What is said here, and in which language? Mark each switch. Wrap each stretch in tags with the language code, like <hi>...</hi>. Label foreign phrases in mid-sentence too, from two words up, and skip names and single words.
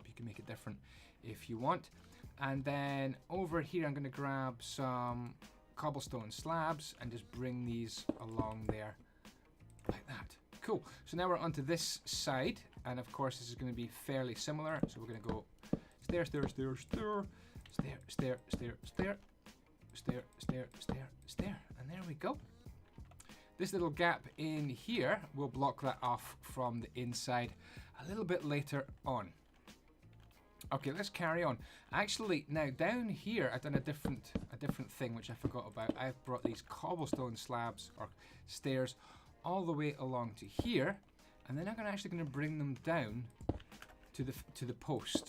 <en>You can make it different if you want. And then over here, I'm going to grab some cobblestone slabs and just bring these along there like that. Cool. So now we're onto this side, and of course, this is going to be fairly similar. So we're going to go stair, stair, stair, stair. Stair, stair, stair, stair, stair, stair, stair, stair, and there we go. This little gap in here will block that off from the inside a little bit later on. Okay, let's carry on. Actually, now down here, I've done a different thing which I forgot about. I've brought these cobblestone slabs or stairs all the way along to here, and then I'm actually going to bring them down to the post.</en>